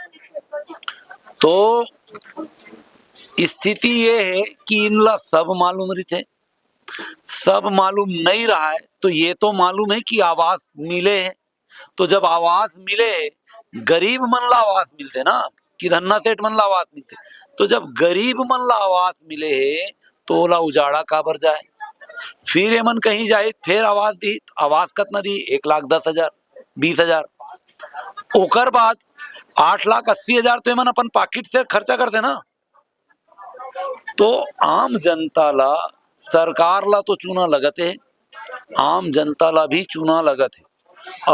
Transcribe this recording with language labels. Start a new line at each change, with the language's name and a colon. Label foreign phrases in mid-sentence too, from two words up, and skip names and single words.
Chhattisgarhi: तो स्थिति ये है कि इनला सब मालूम रहते, सब मालूम नहीं रहा है तो ये तो मालूम है कि आवास मिले है। तो जब आवास मिले, गरीब मन ला आवास मिलते ना, कि धन्ना सेठ मन ला आवास मिलते, तो जब गरीब मन ला आवास मिले है तो ओला उजाड़ा काबर जाए? फिर एमन कहीं जाए फिर आवास दी, आवास कतना दी? 1,10,000 20,000। ओकर बाद 8,80,000 तो एमन अपन पॉकेट से खर्चा करते ना। तो आम जनता ला, सरकार ला तो चूना लगत है, आम जनता ला भी चूना लगत है।